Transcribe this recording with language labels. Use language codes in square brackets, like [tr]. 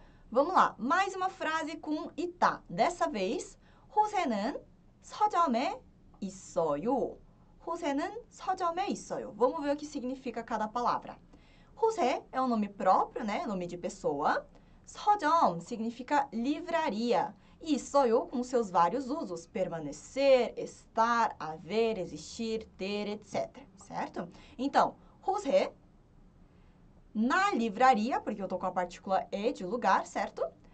[pt] Vamos lá, mais uma frase com 있다. Dessa vez, [ko] 호세는 서점에 있어요. 호세는 서점에 있어요. [pt] Vamos ver o que significa cada palavra. 호세 é um nome próprio, né? Nome de pessoa. 서점 significa livraria. E 있어요 com seus vários usos. Permanecer, estar, haver, existir, ter, etc. Certo? Então, 호세 na livraria, porque eu tô com a partícula e de lugar, certo?